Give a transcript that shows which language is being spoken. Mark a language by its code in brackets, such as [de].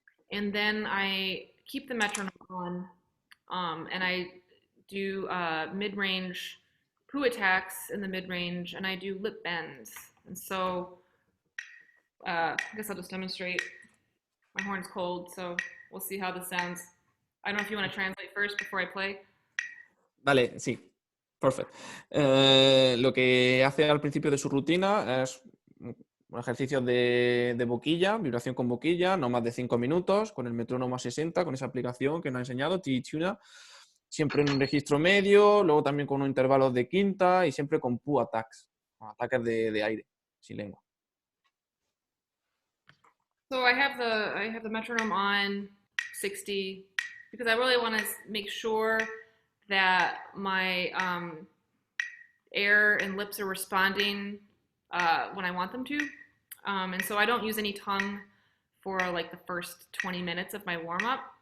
[en] And then I keep the metronome on, and I do mid-range poo attacks in the mid-range, and I do lip bends. And so I guess I'll just demonstrate. My horn's cold, so we'll see how this sounds. I don't know if you want to translate first before I play. [es] Vale, sí. Perfecto. Lo que hace al principio de su rutina es un ejercicio de boquilla, vibración con boquilla, no más de 5 minutos, con el metrónomo a 60, con esa aplicación que nos ha enseñado, T-Tuner, siempre en un registro medio, luego también con unos intervalos de quinta y siempre con poo attacks, ataques de aire, sin lengua. [en] So I have the metronome on 60 because I really want to make sure that my air and lips are responding when I want them to. And so I don't use any tongue for like the first 20 minutes of my warm-up.